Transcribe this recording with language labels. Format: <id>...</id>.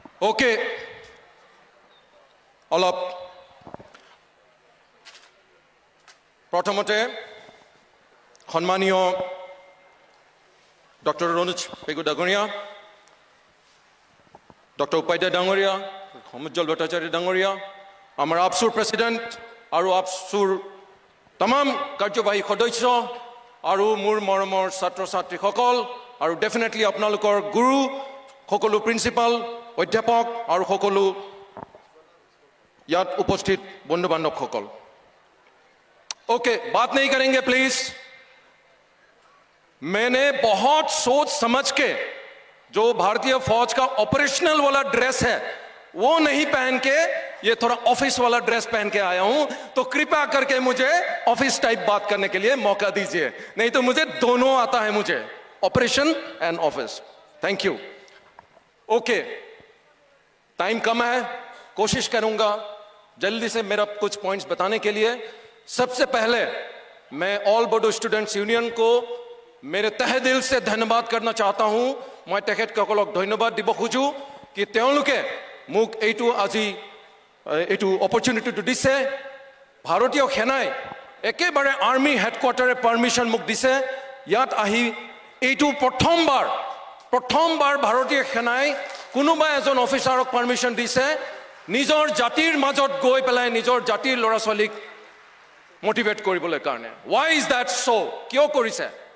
<as>Okay, অলপ প্ৰথমতে সন্মানীয় ডক্টৰ ৰণুজ পেগু ডাঙৰীয়া, ডক্টৰ উপাধ্যায় ডাঙৰীয়া, সমুজ্জ্বল ভট্টাচাৰ্য ডাঙৰীয়া, আমাৰ আপচুৰ প্ৰেচিডেণ্ট আৰু আপচুৰ तमाम কাৰ্যবাহী সদস্য আৰু মোৰ মৰমৰ ছাত্ৰ ছাত্ৰীসকল আৰু ডেফিনেটলি আপোনালোকৰ গুৰু সকলো প্ৰিন্সিপাল অধ্যাপক আৰু সকলো ইয়াত উপস্থিত বন্ধু বান্ধৱসকল।</as> <hi>ओके, बात नहीं करेंगे प्लीज। मैंने बहुत सोच समझ के जो भारतीय फौज का ऑपरेशनल वाला ड्रेस है वो नहीं पहन के ये थोड़ा ऑफिस वाला ड्रेस पहन के आया हूं, तो कृपया करके मुझे ऑफिस टाइप बात करने के लिए मौका दीजिए, नहीं तो मुझे दोनों आता है, मुझे operation and office. Thank you. Okay, time कम है, कोशिश करूंगा जल्दी से मेरा कुछ पॉइंट्स बताने के लिए। सबसे पहले मैं ऑल बोडो स्टूडेंट्स यूनियन को मेरे तहे दिल से धन्यवाद करना चाहता हूं।</hi> <as>मैं तेखेतসকলক धन्यवाद দিব খুজো कि তেওঁলোকে মোক এইটো আজি এইটো অপৰচুনিটিটো দিছে। ভাৰতীয় সেনাই একেবাৰে আৰ্মি হেডকোৱাৰ্টাৰে পাৰমিশ্যন মোক দিছে ইয়াত আহি। এইটো প্ৰথমবাৰ ভাৰতীয় সেনাই কোনোবা এজন অফিচাৰক পাৰমিশ্যন দিছে নিজৰ জাতিৰ মাজত গৈ পেলাই নিজৰ জাতিৰ ল'ৰা ছোৱালীক মোটিভেট কৰিবলৈ কাৰণে।</as> <en>Why is that so?</en> <as>কিয় কৰিছে?</as>